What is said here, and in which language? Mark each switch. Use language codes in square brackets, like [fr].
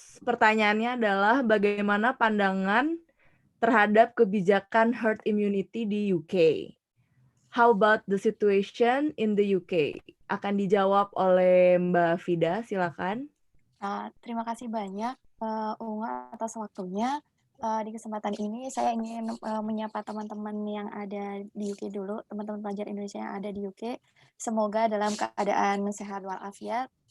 [id] Pertanyaannya adalah bagaimana pandangan terhadap kebijakan herd immunity di UK? [en] How about the situation in the UK? [id] Akan dijawab oleh Mbak Vida, silakan. Terima kasih banyak Unga atas waktunya. Di kesempatan ini saya ingin menyapa teman-teman yang ada di UK dulu, teman-teman pelajar Indonesia yang ada di UK. Semoga dalam keadaan sehat walafiat.